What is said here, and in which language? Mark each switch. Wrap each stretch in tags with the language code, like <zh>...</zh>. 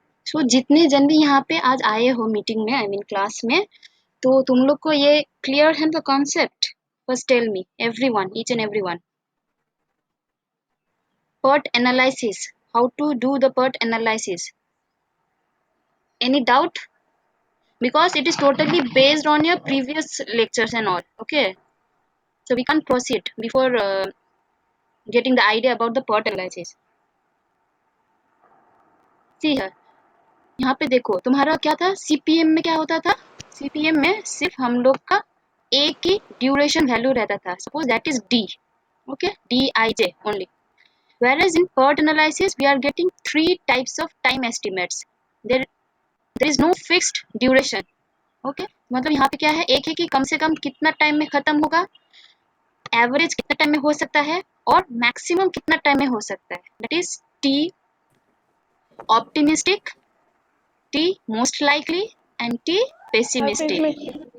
<hi>सो जितने जन भी यहाँ पे आज आए हो मीटिंग में, आई मीन क्लास में, तो तुम लोग को ये क्लियर है the concept?</hi> <en>First tell me everyone, each and everyone, PERT analysis, how to do the PERT analysis. Any doubt? Because it is totally based on your previous lectures and all. Okay, so we can't proceed before getting the idea about the PERT analysis. See here,</en> <hi>यहाँ पे देखो तुम्हारा क्या था, CPM में क्या होता था? CPM में सिर्फ हम लोग का एक ही ड्यूरेशन वैल्यू रहता था,</hi> <en>Suppose that is D. Okay, Dij only. Whereas in PERT analysis we are getting three types of time estimates. There is no fixed duration.</en> <hi>Okay, मतलब यहाँ पे क्या है, एक है कि कम से कम कितना टाइम में खत्म होगा, एवरेज कितना टाइम में हो सकता है, और मैक्सिमम कितना टाइम में हो सकता है.</hi> <en>That is T optimistic, T most likely and T pessimistic.</en>